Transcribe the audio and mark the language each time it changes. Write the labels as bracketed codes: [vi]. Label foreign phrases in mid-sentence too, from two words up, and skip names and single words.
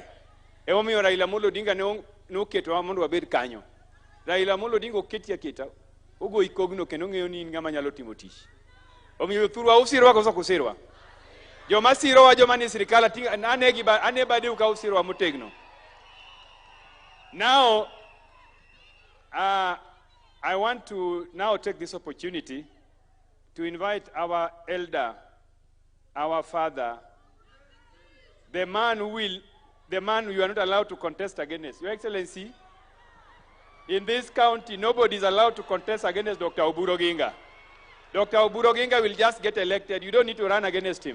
[luo] Omiyo Raila Amolo Odinga ne oketo mondo wabed kanyo. Raila Amolo Odinga oketi aketa, ogo ikogno kendo ng'eyo ni ng'ama nyalo timo tich. Omiyo thurwa usirwa koso kusirwa. Joma sirowa joma ni sirikal ane bade uka usirwa motegno. [en] Now, I want to now take this opportunity to invite our elder, our father, the man you are not allowed to contest against. Your Excellency, in this county, nobody is allowed to contest against Dr. Oburu Oginga. Dr. Oburu Oginga will just get elected. You don't need to run against him.